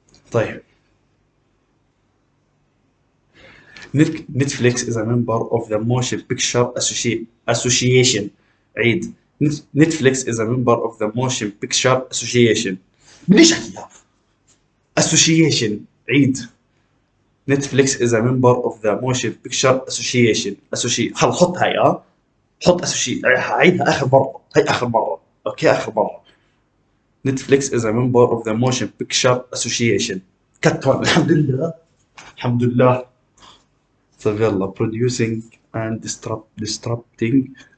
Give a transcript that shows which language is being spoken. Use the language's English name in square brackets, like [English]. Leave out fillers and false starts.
[Arabic] طيب. [English] Netflix is a member of the Motion Picture Association. [Arabic] عيد. [English] Netflix is a member of the Motion Picture Association. [Arabic] ليش أحكيها؟ Association. عيد. [English] Netflix is a member of the Motion Picture Association. [Arabic] خل حط هاي حط هعيدها آخر مرة. هاي آخر مرة. أوكي آخر مرة. [English] Netflix is a member of the Motion Picture Association. [Arabic] كتر الحمد لله. الحمد لله. طيب يلا [English] producing and disrupting.